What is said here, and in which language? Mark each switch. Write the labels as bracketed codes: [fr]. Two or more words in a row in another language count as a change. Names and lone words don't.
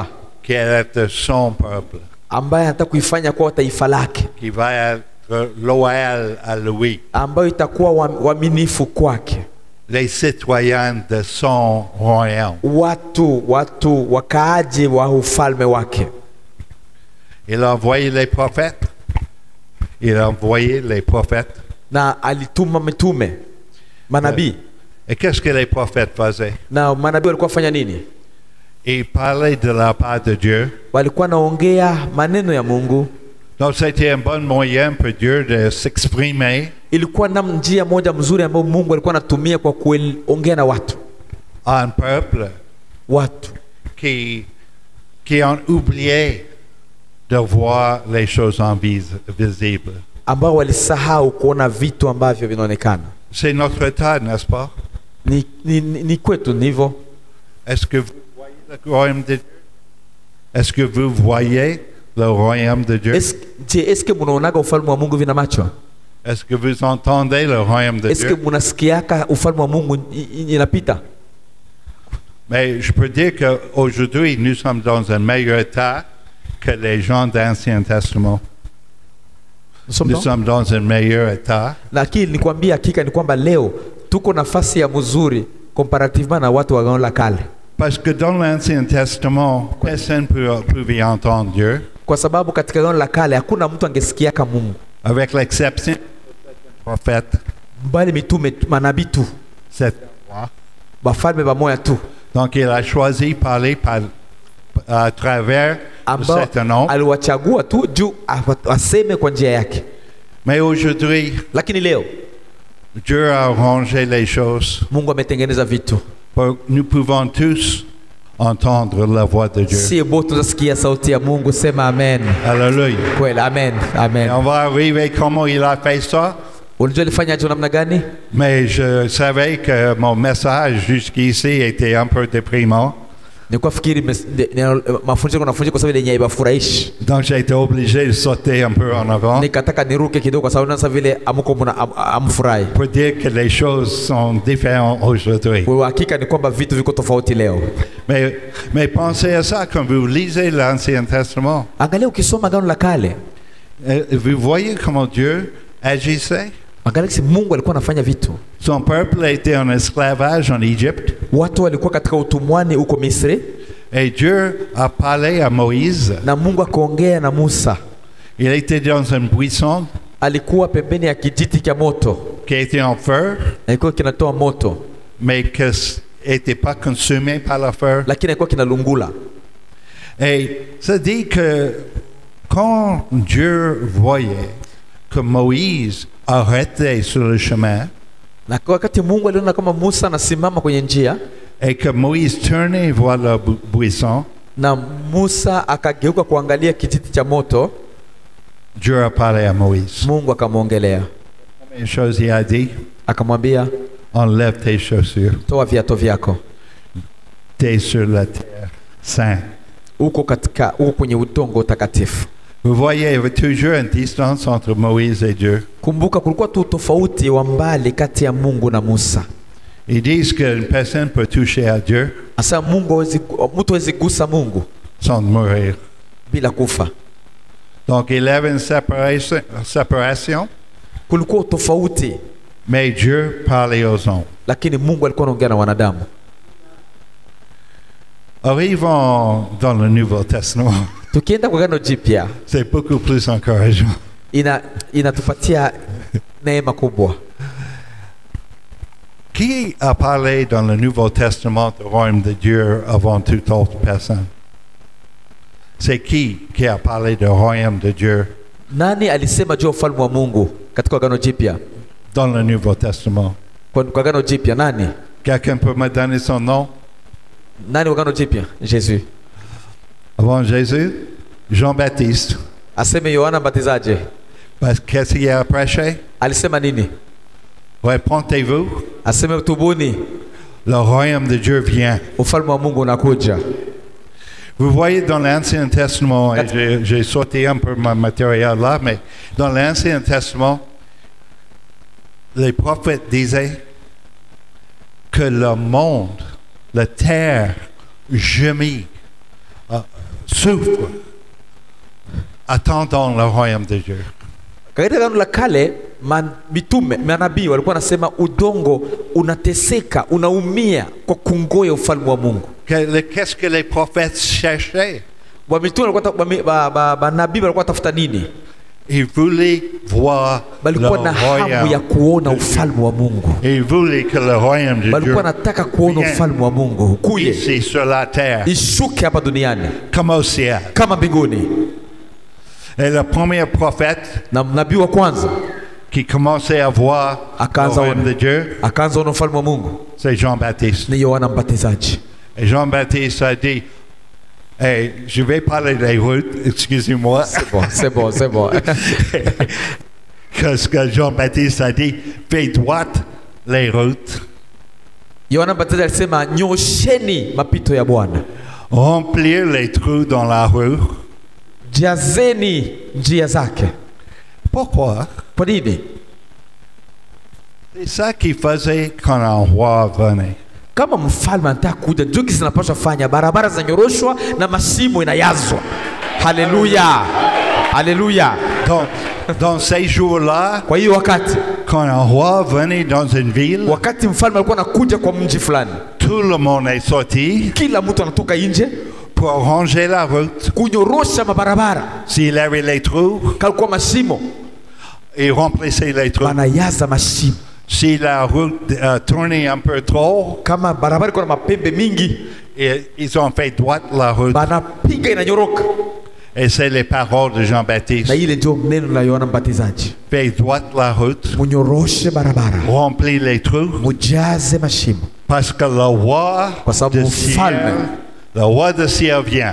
[fr] qui est son peuple, [sw] ambaye anataka kuifanya kuwa taifa lake, [fr] qui va être loyal à lui, [sw] ambayo itakuwa waaminifu kwake. [fr] les citoyens de son royaume. [sw] Watu wakaaje wa ufalme wake. [fr] Il a envoyé les prophètes. Il a envoyé les prophètes. [sw] Na alituma mitume, manabii. [fr] Et qu'est-ce que les prophètes faisaient? [sw] Na manabii walikuwa fanya nini? [fr] Ils parlaient de la part de Dieu. [sw] Walikuwa naongea maneno ya Mungu. [fr] Donc c'était un bon moyen pour Dieu de s'exprimer [sw] Ilikuwa na njia moja mzuri ambayo Mungu alikuwa anatumia kwa kuongea na watu. [fr] un peuple [sw] Watu [fr] qui ont oublié de voir les choses invisibles. [sw] ambao walisahau kuona vitu ambavyo vinaonekana. [fr] C'est notre état, n'est-ce pas? [sw] Ni kwetu ndivyo. [fr] Est-ce que vous voyez le royaume de Dieu? Est-ce que vous voyez le royaume de Dieu? [sw] Eske munaonaga ufalme wa Mungu vina macho? [fr] Est-ce que vous entendez le royaume de [sw] Eske [fr] Dieu? [sw] munasikiaka ufalme wa Mungu inapita? [fr] Mais je peux dire qu'aujourd'hui, nous sommes dans un meilleur état que les gens d'Ancien Testament. Nous sommes dans un meilleur état. [sw] Lakini nikwambia hakika ni kwamba leo tuko nafasi ya mzuri comparativement na watu wa Agano la Kale. [fr] Parce que dans l'Ancien Testament, personne ne pouvait entendre Dieu. [sw] Kwa sababu katika Agano la Kale hakuna mtu angesikiaka Mungu. [fr] Avec l'exception des prophètes. [sw] Bali mitume, manabii tu. Bafalme bamoya tu. [fr] Donc il a choisi parler à travers cet homme. [sw] Aliwachagua tu juu aseme kwa njia yake. [fr] Mais aujourd'hui, [sw] lakini leo [fr] Dieu a arrangé les choses. [sw] Mungu ametengeneza vitu. [fr] Nous pouvons tous entendre la voix de Dieu. [sw] Si bote tunasikia sauti ya Mungu, sema amen. [fr] Alléluia. [sw] Kweli, amen. Amen. [fr] Et on va arriver comment il a fait ça. [sw] Unajua alifanya aje namna gani? [fr] Mais je savais que mon message jusqu'ici était un peu déprimant. [sw] Nilikuwa fikiri mafundisho kunafundisha kwa sababu yenye haibafurahishi. [fr] Donc j'ai été obligé de sauter un peu en avant. [sw] Nikataka niruke kidogo kwa sababu nasa vile amuko amfurahi. [fr] Pour dire que les choses sont différentes aujourd'hui. [sw] Kwa hakika ni kwamba vitu viko tofauti leo. [fr] Mais pensez à ça quand vous lisez l'Ancien Testament. [sw] Angalia ukisoma Agano la Kale. [fr] Vous voyez comment Dieu agissait? [sw] Angalia si Mungu alikuwa anafanya vitu. [fr] Son peuple était en esclavage en Égypte. [sw] Watu walikuwa katika utumwani huko Misri. [fr] Et Dieu a parlé à Moïse. [sw] Na Mungu akaongea na Musa. [fr] Il était dans un buisson. [sw] Alikuwa pembeni ya kijiti cha moto. [fr] Qui était en feu. [sw] Alikuwa kinatoa moto. [fr] Mais que n'était pas consumé par le feu. [sw] Lakini alikuwa kinalungula. [fr] Et ça dit que quand Dieu voyait que Moïse arrêtait sur le chemin, [sw] na wakati Mungu aliona kama Musa anasimama kwenye njia, [fr] et que Moïse tournait vers le buisson, [sw] na Musa akageuka kuangalia kijiti cha moto, [fr] Dieu a parlé à Moïse. [sw] Mungu akamwongelea. [fr] Une chose il a dit, [sw] akamwambia, [fr] enlève tes chaussures. [sw] Toa viatu vyako. [fr] T'es sur la terre sainte. [sw] Uko kwenye udongo takatifu. [fr] Vous voyez, il y avait toujours une distance entre Moïse et Dieu. [sw] Kumbuka kulikuwa tu tofauti wa mbali kati ya Mungu na Musa. [fr] Ils disent qu'une personne peut toucher à Dieu [sw] asa mtu hawezi gusa Mungu [fr] sans mourir. [sw] bila kufa. [fr] Donc il y avait une séparation. [sw] Kulikuwa tofauti. [fr] Mais Dieu parlait aux hommes. [sw] Lakini Mungu alikuwa anaongea na wanadamu. [fr] Arrivons dans le Nouveau Testament. [sw] Tukienda kwa Agano Jipya, [fr] c'est beaucoup plus encourageant. [sw] Inatupatia neema kubwa. [fr] Qui a parlé dans le Nouveau Testament du royaume de Dieu avant toute autre personne? C'est qui a parlé du royaume de Dieu? [sw] Nani alisema juu ya ufalme wa Mungu katika Agano Jipya? [fr] Dans le Nouveau Testament. [sw] Kwa Agano Jipya nani? [fr] Quelqu'un peut me donner son nom? [sw] Nani Agano Jipya? [fr] Jésus. Avant Jésus, Jean-Baptiste. [sw] Aseme Yohana Mbatizaji. [fr] Parce qu'est-ce qu'il a prêché? [sw] Alisema nini? [fr] Répondez-vous. [sw] Aseme tubuni. [fr] Le royaume de Dieu vient. [sw] Ufalme wa Mungu unakuja. [fr] Vous voyez dans l'Ancien Testament, et j'ai sauté un peu mon matériel là, mais dans l'Ancien Testament, les prophètes disaient que le monde, la terre, gémit, souffre, attendant le royaume de Dieu. [sw] Katika Agano la Kale, mitume, manabii walikuwa nasema udongo unateseka, unaumia kwa kungoja ufalme wa Mungu. [fr] Qu'est-ce que les prophètes cherchaient? [sw] Mitume walikuwa manabii walikuwa tafuta nini? [fr] Ils voulaient voir le royaume [sw] ya kuona ufalme wa Mungu. [fr] Ils voulaient que le royaume de Dieu [sw] walikuwa nataka kuona ufalme wa Mungu kuje [fr] ici sur la terre, [sw] ishuke hapa duniani [fr] comme au ciel. [sw] Kama mbinguni. [fr] Et le premier prophète [sw] na nabii wa kwanza [fr] qui commençait à voir le royaume de Dieu, [sw] akaanza kuona ufalme wa Mungu, [fr] c'est Jean-Baptiste. [sw] Ni Yohana Mbatizaji. [fr] Et Jean-Baptiste a dit, hey, je vais parler des routes, excusez-moi. C'est bon. Qu'est-ce que Jean-Baptiste a dit? Fais droite les routes. [sw] Yohana Mbatizaji alisema nyosheni mapito ya Bwana. [fr] Remplir les trous dans la rue. [sw] Jazeni njia zake. [fr] Pourquoi? [sw] Kwa nini? [fr] C'est ça qu'il faisait quand un roi venait. [sw] Kama mfalme anataka kuja, ndio kisi napaswa fanya, barabara zinanyoroshwa na mashimo inayazwa. Haleluya. Haleluya. [fr] Dans ces jours-là, [sw] kwa hiyo wakati [fr] quand un roi venait dans une ville, [sw] wakati mfalme alikuwa anakuja kwa mji fulani, [fr] tout le monde est sorti, [sw] kila mtu anatoka nje [fr] pour ranger la route. [sw] Kunyorosha mabarabara. [fr] S'il avait les trous, [sw] kalikuwa mashimo, [fr] il remplissait les trous. [sw] Banayaza mashimo. [fr] Si la route tournait un peu trop, [sw] kama barabara iko na mapembe mingi, [fr] ils ont fait droite la route. [sw] Banapiga inanyoroka. [fr] Et c'est les paroles de Jean-Baptiste. [sw] Na ile ndio neno la Yohana Mbatizaji. [fr] Fait droite la route. [sw] Munyoroshe barabara. [fr] Remplis les trous. [sw] Mujaze mashimo. [fr] Parce que le roi de ciel vient.